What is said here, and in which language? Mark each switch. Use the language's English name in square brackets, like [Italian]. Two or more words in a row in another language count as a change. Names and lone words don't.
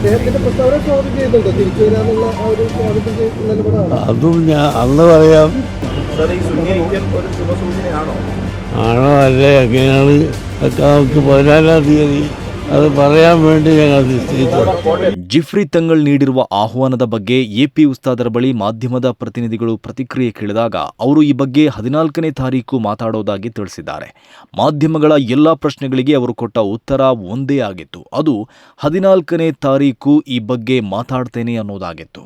[Malayalam] അതും ഞാൻ അന്ന് പറയാം. ആണോ അല്ലേ എങ്ങനെയാണ് ഒക്കെ നമുക്ക് 14-ാം തീയതി അത് പറയാൻ വേണ്ടി ഞങ്ങൾ നിശ്ചയിച്ചു. [Kannada] ಜಿಫ್ರಿ ತಂಗಳ್ ನೀಡಿರುವ ಆಹ್ವಾನದ ಬಗ್ಗೆ ಎಪಿ ಉಸ್ತಾದರ ಬಳಿ ಮಾಧ್ಯಮದ ಪ್ರತಿನಿಧಿಗಳು ಪ್ರತಿಕ್ರಿಯೆ ಕೇಳಿದಾಗ ಅವರು ಈ ಬಗ್ಗೆ 14ನೇ ತಾರೀಕು ಮಾತಾಡೋದಾಗಿ ತಿಳಿಸಿದ್ದಾರೆ. ಮಾಧ್ಯಮಗಳ ಎಲ್ಲ ಪ್ರಶ್ನೆಗಳಿಗೆ ಅವರು ಕೊಟ್ಟ ಉತ್ತರ ಒಂದೇ ಆಗಿತ್ತು. ಅದು 14ನೇ ತಾರೀಕು ಈ ಬಗ್ಗೆ ಮಾತಾಡ್ತೇನೆ ಅನ್ನೋದಾಗಿತ್ತು.